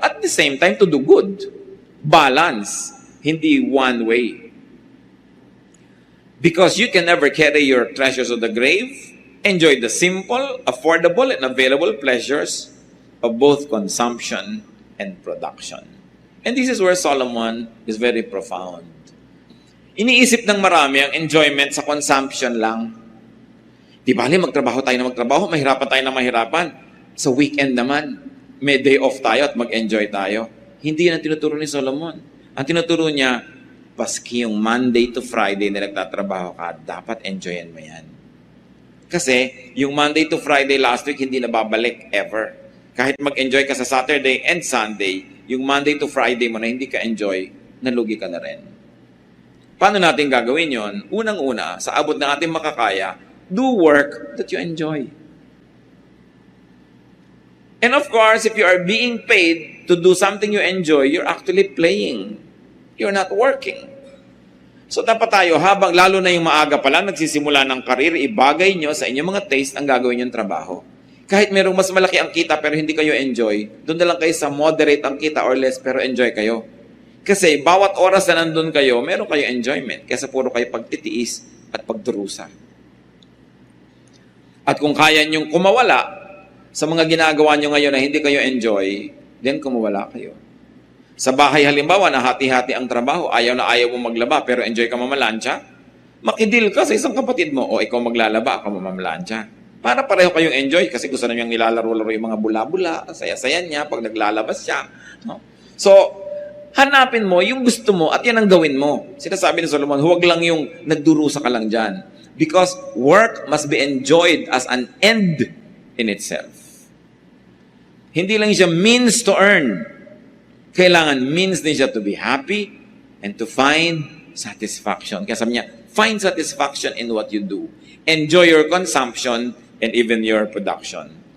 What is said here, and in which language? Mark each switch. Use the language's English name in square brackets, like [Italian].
[English] At the same time, to do good. Balance. Hindi one way. Because you can never carry your treasures to the grave. Enjoy the simple, affordable, and available pleasures of both consumption and production. And this is where Solomon is very profound. [Filipino] Iniisip ng marami ang enjoyment sa consumption lang. Di bali, magtrabaho tayo na magtrabaho, mahirapan tayo na mahirapan. Sa weekend naman, may day off tayo at mag-enjoy tayo. Hindi yan ang tinuturo ni Solomon. Ang tinuturo niya, paski yung Monday to Friday na nagtatrabaho ka, dapat enjoyan mo yan. Kasi, yung Monday to Friday last week, hindi na babalik ever. Kahit mag-enjoy ka sa Saturday and Sunday, yung Monday to Friday mo na hindi ka enjoy, nalugi ka na rin. Paano natin gagawin yon? Unang-una, sa abot ng ating makakaya, [English] do work that you enjoy. And of course, if you are being paid to do something you enjoy, you're actually playing. You're not working. [Filipino] So dapat tayo, habang lalo na yung maaga pa lang, nagsisimula ng karir, ibagay nyo sa inyong mga taste ang gagawin yung trabaho. Kahit merong mas malaki ang kita pero hindi kayo enjoy, doon na lang kayo sa moderate ang kita or less pero enjoy kayo. Kasi bawat oras na nandun kayo, meron kayo enjoyment. Kaysa puro kayo pagtitiis at pagdurusa. At kung kaya nyong kumawala sa mga ginagawa nyo ngayon na hindi kayo enjoy, then kumawala kayo. Sa bahay halimbawa na hati-hati ang trabaho, ayaw na ayaw mo maglaba pero enjoy ka mamalansya, makidil ka sa isang kapatid mo o ikaw maglalaba, ako mamalansya. Para pareho kayong enjoy kasi gusto na niyang nilalaro-laro yung mga bula-bula, saya-saya niya pag naglalabas siya. No? So, hanapin mo yung gusto mo at yan ang gawin mo. Sinasabi ni Solomon, huwag lang yung nagdurusa ka lang dyan. [English] Because work must be enjoyed as an end in itself. [Filipino] Hindi lang siya means to earn. Kailangan means din siya to be happy and to find satisfaction. Kaya sabi niya, [English] find satisfaction in what you do. Enjoy your consumption and even your production.